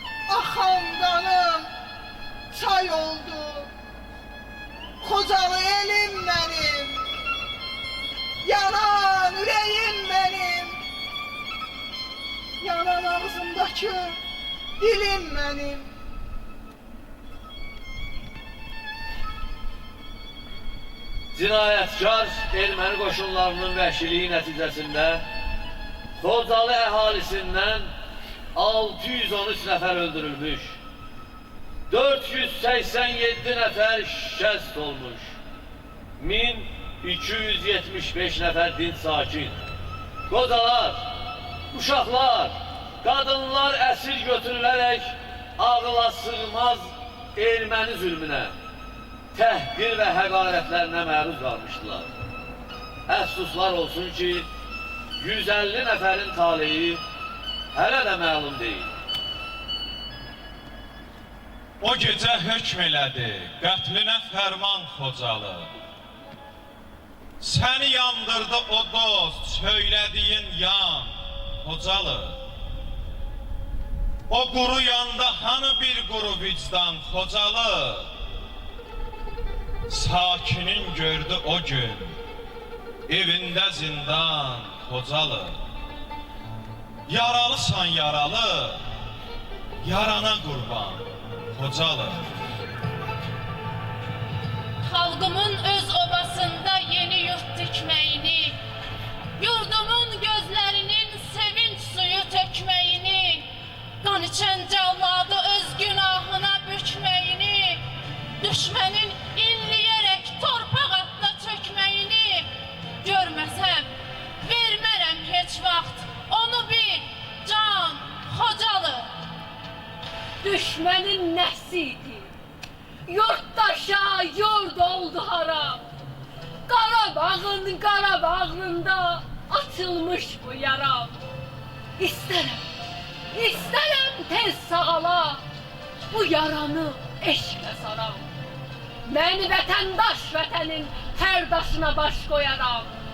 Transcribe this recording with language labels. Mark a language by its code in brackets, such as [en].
[tr] Akan kanım çay oldu. Kocalı elim benim. Yanan yüreğim benim. Yanan ağzımdaki dilim benim. [az] Cinayətkar erməni qoşunlarının vəhşiliyi nəticəsində Xocalı əhalisindən 613 nəfər öldürülmüş, 487 nəfər şikəst olmuş, 1275 nəfər dinc sakin, qocalar, uşaqlar, qadınlar əsir götürülərək ağıla sığmaz erməni zülmünə, təhqir və həqarətlərinə məruz qalmışdılar. Əfsuslar olsun ki, 150 nəfərin taleyi hələ də məlum deyil. O gecə hökm elədi, qətlinə fərman Xocalı. Səni yandırdı o dost, söylədiyin yan Xocalı. O quru yanda hanı bir quru vicdan Xocalı. Sakinin gördü o gün, evində zindan Xocalı. Yaralısan yaralı, yarana qurban Xocalı. Xalqımın öz obasında yeni yurt dikməyini, yurdumun gözlərinin sevinç suyu tökməyini, qan içən cəlladı öz günahına bükməyini, düşmənin inləyərək torpaq atda çökməyini görməsəm, vermərəm heç vaxt, onu bil, can Xocalı. Düşmənin nəsiydi? Yurttaşa yurd oldu haram. Qarabağın Qarabağında açılmış bu yaram. İstərəm tez sağala, bu yaranı eşqlə saram. Mən vətəndaş vətənin hər daşına baş qoyaram.